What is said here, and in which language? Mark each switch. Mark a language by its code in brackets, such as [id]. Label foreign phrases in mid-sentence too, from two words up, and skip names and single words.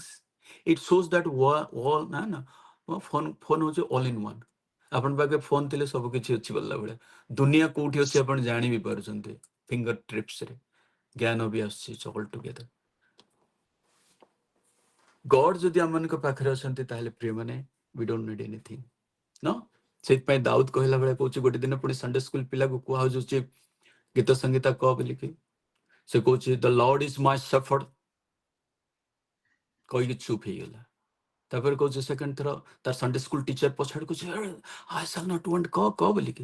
[en] It shows that [or] ନା ନା ଫୋନ ଫୋନ ହଉଛି [en] all in one. [or] ଆପଣଙ୍କ ପାଖରେ ଫୋନ ଥିଲେ ସବୁ କିଛି ଅଛି ବୋଲିଲା ଭଳିଆ। ଦୁନିଆ କୋଉଠି ଅଛି ଆପଣ ଜାଣି ବି ପାରୁଛନ୍ତି [en] finger trips. [or] ଜ୍ଞାନ ବି ଆସୁଛି [en] all together. [or] ଗଡ୍ ଯଦି ଆମମାନଙ୍କ ପାଖରେ ଅଛନ୍ତି ତାହେଲେ ପ୍ରିୟମାନେ [en] we don't need anything, no? [or] ସେଇଥିପାଇଁ ଦାଉଦ କହିଲା ବେଳେ କହୁଛି, ଗୋଟେ ଦିନ ପୁଣି [en] Sunday school [or] ପିଲାକୁ କୁହାଯାଉଛି ଗୀତ ସଂଗୀତା କହ ବୋଲିକି। ସେ କହୁଛି [en] The Lord is my shepherd, [or] କହିକି ଚୁପ୍ ହେଇଗଲା। ତାପରେ କହୁଛି ସେକେଣ୍ଡ ଥର ତାର [en] Sunday school teacher [or] ପଛାଡ କହୁଛି [en] I shall not want [or] କହ ବୋଲିକି।